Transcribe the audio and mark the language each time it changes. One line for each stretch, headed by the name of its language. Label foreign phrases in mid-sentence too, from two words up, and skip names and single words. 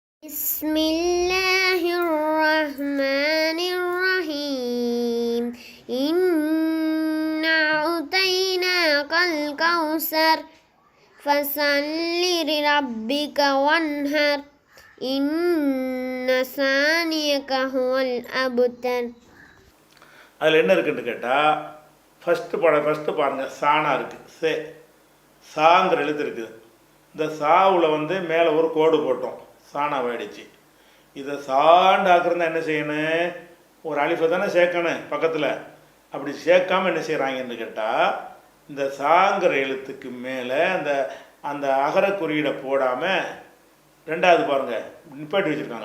Arabic: بسم الله الرحمن الرحيم إنا أعطيناك الكوثر فصل لربك وانحر إن ثانيك هو الأبتر.
Tamil: அதில் என்ன இருக்குன்னு கேட்டால் ஃபஸ்ட்டு பாருங்கள் சானா இருக்குது. சாங்கிற எழுத்து இருக்குது. இந்த சாவில் மேலே ஒரு கோடு போட்டோம், சாணாவாயிடுச்சு. இதை சாண்டாக்குறதா என்ன செய்யணும்? ஒரு அலிஃபை தானே சேர்க்கணும் பக்கத்தில். அப்படி சேர்க்காமல் என்ன செய்கிறாங்கன்னு கேட்டால், இந்த சாங்கிற எழுத்துக்கு மேலே அந்த அந்த அகர குறியீடை போடாமல் ரெண்டாவது பாருங்கள் நிப்பாட்டி வச்சுருக்காங்க.